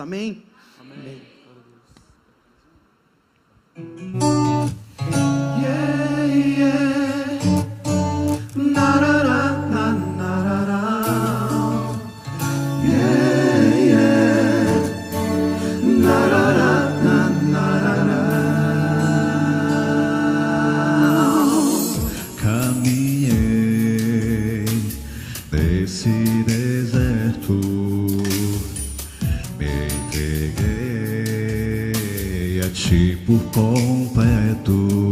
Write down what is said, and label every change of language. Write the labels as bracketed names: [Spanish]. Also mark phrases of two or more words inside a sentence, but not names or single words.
[Portuguese] Amém? Amém. [English] Yeah, yeah. Na-ra-ra, na-ra-ra. Yeah, yeah. Na-ra-ra, na-ra-ra. [Portuguese] Caminhei nesse deserto, me entreguei a ti por completo.